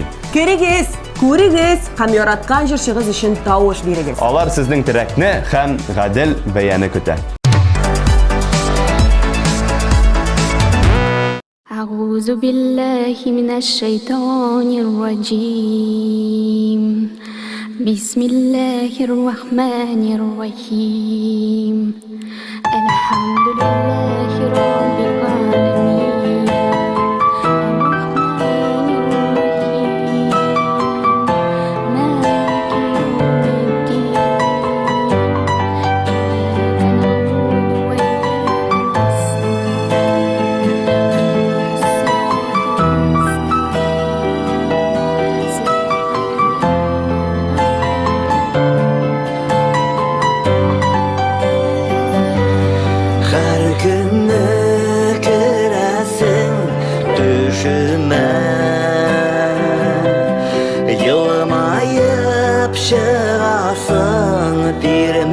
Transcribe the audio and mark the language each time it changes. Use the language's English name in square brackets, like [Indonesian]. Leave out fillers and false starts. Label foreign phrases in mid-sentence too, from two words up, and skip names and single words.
[Tatar] Керегез, күрегез, һәм яраткан җырчыгыз өчен тавыш бирегез. Алар сезнең терәкне һәм гадел бәяне көтә. [Arabic] أعوذ بالله من الشيطان الرجيم بسم الله الرحمن الرحيم الحمد لله رب العالمين الرحمن الرحيم مالك يوم الدين إياك نعبد وإياك [Turkish] Her günü göresin düşüme Yılmayıp çıgasın bir